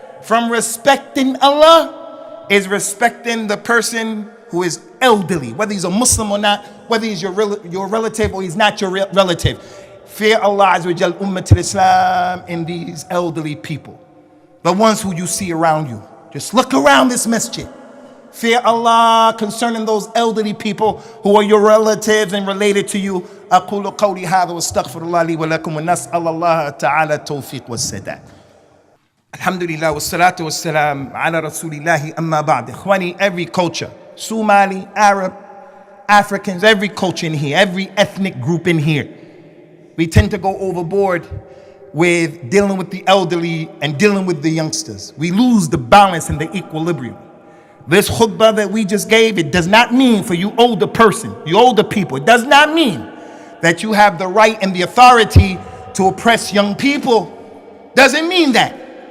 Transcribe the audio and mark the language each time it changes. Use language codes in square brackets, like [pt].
[en] From respecting Allah is respecting the person who is elderly, whether he's a Muslim or not, whether he's your relative or he's not your relative. Fear Allah Azza wa Jal, Ummat al-Islam, in these elderly people, the ones who you see around you. Just look around this masjid. Fear Allah concerning those elderly people who are your relatives and related to you. [ar] أقول قولي هذا واستغفر الله لي ولكم ونسأل الله تعالى التوفيق والسداد. الحمد لله والصلاة والسلام على رسول الله أما بعد. إخواني, [en] every culture, Somali, Arab, Africans, every culture in here, every ethnic group in here, we tend to go overboard with dealing with the elderly and dealing with the youngsters. We lose the balance and the equilibrium. This khutbah that we just gave, it does not mean for you older person, you older people, it does not mean that you have the right and the authority to oppress young people. Doesn't mean that.